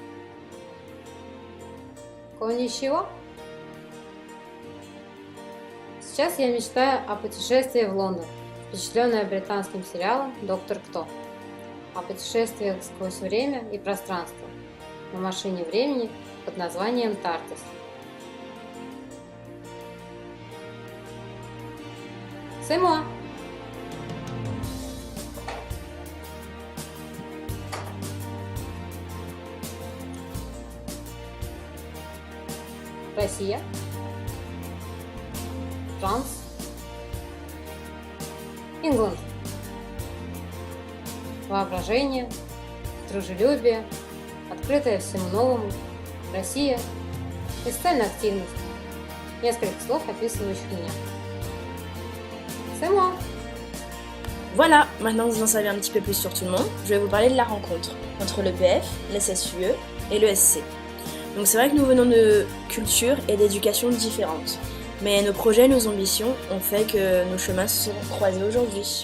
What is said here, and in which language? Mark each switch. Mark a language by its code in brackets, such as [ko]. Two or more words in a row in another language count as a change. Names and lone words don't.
[ru] Конничио. Сейчас я мечтаю о путешествии в Лондон, впечатленная британским сериалом «Доктор Кто», о путешествиях сквозь время и пространство на машине времени под названием «Тартис». [fr] C'est moi. [ru] Россия. Франс. Ингланд. Воображение, дружелюбие, открытое всему новому, Россия и социальная активность. Несколько слов, описывающих меня. [fr] C'est moi. Voilà, maintenant que vous en savez un petit peu plus sur tout le monde, je vais vous parler de la rencontre entre le PF, le SSUE et le SC. Donc c'est vrai que nous venons de cultures et d'éducations différentes. Mais nos projets, nos ambitions ont fait que nos chemins se sont croisés aujourd'hui.